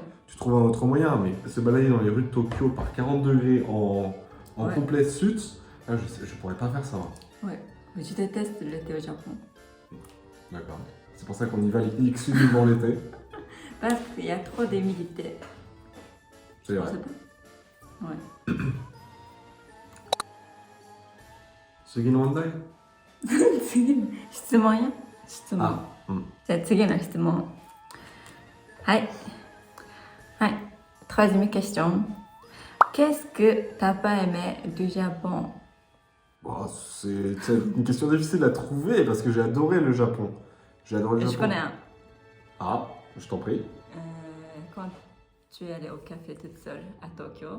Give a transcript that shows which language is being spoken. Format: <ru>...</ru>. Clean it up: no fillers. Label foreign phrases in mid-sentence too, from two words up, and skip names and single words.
<fr>tu trouves un autre moyen. Mais se balader dans les rues de Tokyo par 40 degrés en Ouais. complet suit, là, je pourrais pas faire ça. Ouais. Mais je déteste l'été au Japon. D'accord. C'est pour ça qu'on y va exclusivement l'été. Parce qu'il y a trop d'humidité. C'est vrai. Ouais.</fr> <ja>次の問題次の質問や質問。あ、うん。じゃあ次の質問。はい。</ja> <fr>はい。Troisième question. Qu'est-ce que t'as pas aimé du Japon? Bon, c'est une question difficile à trouver parce que j'ai adoré le Japon. J'ai adoré le Je Japon. connais un. Ah, je t'en prie. Quand tu es allée au café toute seule à Tokyo,</fr>